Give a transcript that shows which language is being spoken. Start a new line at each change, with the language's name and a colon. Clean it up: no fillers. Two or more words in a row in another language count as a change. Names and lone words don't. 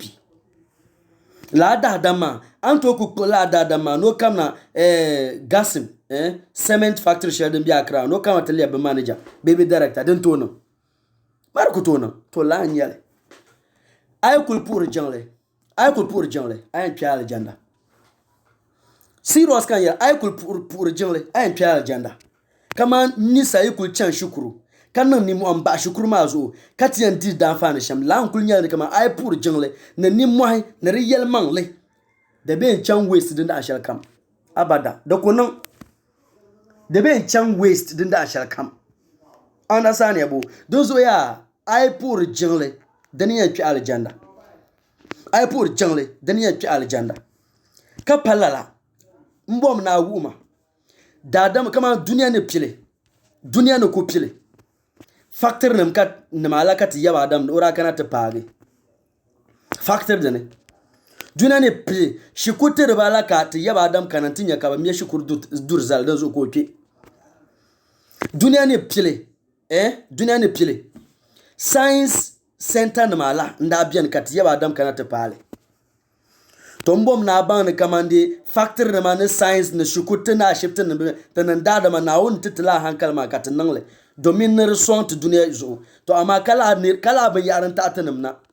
Dagbani: la daadam maa an tooi ku kpuɣi la daadam maa n'o kamna gasim
English: cement factory
Dagbani: shɛli din bɛ Accra n'o kamna tɩ lɛbi bɩ manager bee director din tooi niŋ mari ku tooi niŋ to la n nyɛli a yi kuli puhiri jiŋli a yɛn kpɛ alijanda serious kan yɛli a yi kuli puhiri jiŋli a yɛn kpɛ alijanda kaman nisa yi kuli chani shukuru ka niŋ nimmohi n baɣa shukuru maa zuɣu ka ti yɛn diri daanfaani shɛm la n kuli nyɛli kaman a yi puhiri jiŋli ni nimmohi ni di yɛlimaŋli da bɛ n chaŋ waste din daɣa shɛli kam abada da ku niŋ da bɛ n chaŋ waste din daɣa shɛli kam understand ya bo din zuɣu yaa a yi puhiri jiŋli dini yɛn kpɛ alijanda a yi puhiri jiŋli dini yɛn kpɛ alijanda ka pa lala n bɔm na a wuhuma daadam kaman duniya ni ku pili factory nim ala ka ti yaba adam ora kana ti paagi factory dini duniya ni pili shikuru ti riba ala ka ti yaba adam kana ti nyɛ ka bi mɛ shikuru duri zali din zuɣu ka o kpɛ duniya ni pili
English: science center
Dagbani: nim ala n daa biɛni ka ti yaba adam kana ti paali to n bɔm na a baŋ ni kamandi factory nima ni science ni shikuru ti na ashibiti nim ti niŋ daadama naawuni ti la hankali maa ka ti niŋli domin ni di sɔŋ ti duniya zuɣu to amma ka laa binyahari n taɣa ti nim na